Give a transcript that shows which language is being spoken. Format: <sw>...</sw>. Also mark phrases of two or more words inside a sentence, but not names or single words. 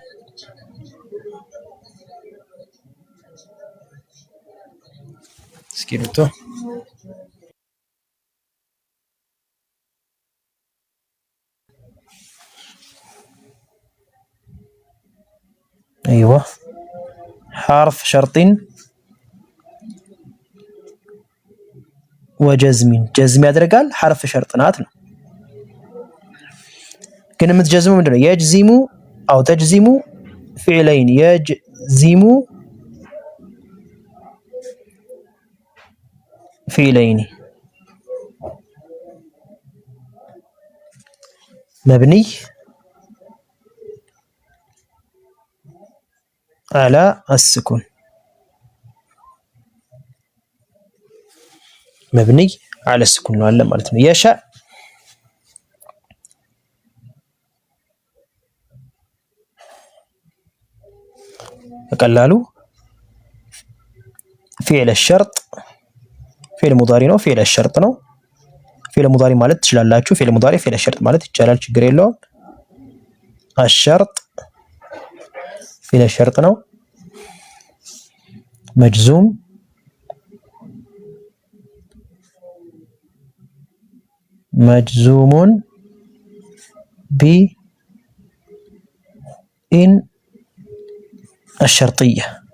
<ar>اسكريبتو ايوه حرف شرط وجزم جزم ያደርጋል حرف شرط</ar> <am>ናት ነው ግን የምትጀዝሙ ምንድነው</am> <ar>يجزم او تجزم فعلين يجزم فعلين مبني على السكون مبني على السكون</ar> <am>ነው አለ ማለት ነው</am> <ar>يشاء በቀላሉ فعل الشرط فعل مضارع ነው فعل الشرط ነው فعل مضارع</ar> <am>ማለት ትችላላችሁ</am> <ar>فعل مضارع فعل الشرط</ar> <am>ማለት ይቻላል ችግር የለውም</am> <ar>الشرط فعل الشرط ነው مجزوم مجزوم ب إن الشرطية</ar>